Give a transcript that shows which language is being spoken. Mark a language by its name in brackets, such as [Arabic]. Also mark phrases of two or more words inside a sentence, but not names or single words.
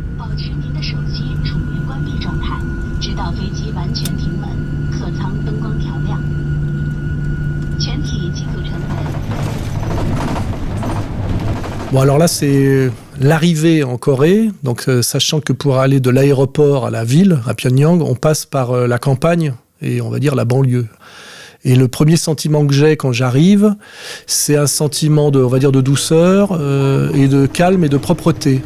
[Chinese] 保持您的手机处于关闭状态，直到飞机完全停稳，客舱灯光调亮。全体机组成员。 [French] Bon, alors là, c'est l'arrivée en Corée. Donc, sachant que pour aller de l'aéroport à la ville, à Pyongyang, on passe par la campagne et on va dire la banlieue. Et le premier sentiment que j'ai quand j'arrive, c'est un sentiment on va dire, de douceur et de calme et de propreté.